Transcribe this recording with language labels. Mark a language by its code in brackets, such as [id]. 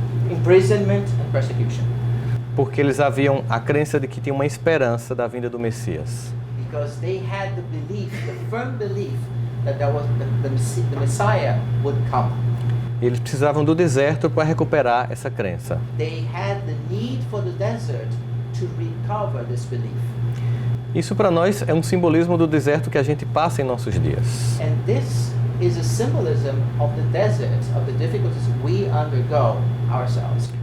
[en] imprisonment and persecution. [pt] Porque eles haviam a crença de que tinha uma esperança da vinda do Messias. [en] Because they had the belief, the firm belief that the Messiah would come. [pt] Eles precisavam do deserto para recuperar essa crença. [en] They had the need for the desert to recover this belief. [pt] Isso para nós é um simbolismo do deserto que a gente passa em nossos dias. [en] And this is a symbolism of the desert, of the difficulties we undergo ourselves.